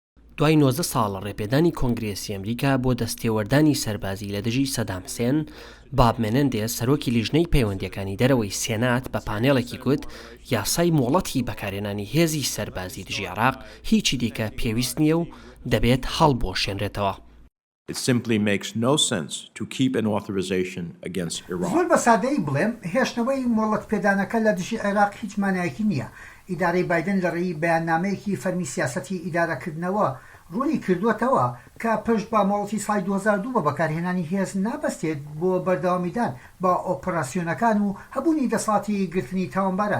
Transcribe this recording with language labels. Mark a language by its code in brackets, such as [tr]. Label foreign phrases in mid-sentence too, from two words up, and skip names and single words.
[ckb] دوای 19 ساڵ ڕێپێدانی کۆنگرێسی ئەمریکا بۆ دەستێوەردانی سەربازی لە دژی سەدام حوسێن، باب مێنەندێز سەرۆکی لیژنەی پەیوەندیەکانی دەرەوەی سێنات بە پانێڵێکی گوت یاسای مۆڵەتی بەکارهێنانی هێزی سەربازی دژی عێراق هیچی دیکە پێویست نییە و دەبێت هەڵبۆشێنرێتەوە. [en] It simply makes no sense to keep an authorization against Iraq. [ckb] زۆر بە سادەیی بڵێم هێشتنەوەی مۆڵەت پێدانەکە لە دژی عێراق هیچ مانایەکی نییە. ئیدارەی بایدن لە ڕێی بەیاننامەیەکی فەرمی سیاسەتی ئیدارەکردنەوە ڕوونی کردووەتەوە کە پشت بە مۆڵەتی ساڵی 2002 بە بەکارهێنانی هێز نابەستێت بۆ بەردەوامیدان با ئۆپەراسیۆنەکان و هەبوونی دەسەڵاتی گرتنی تاوانباران.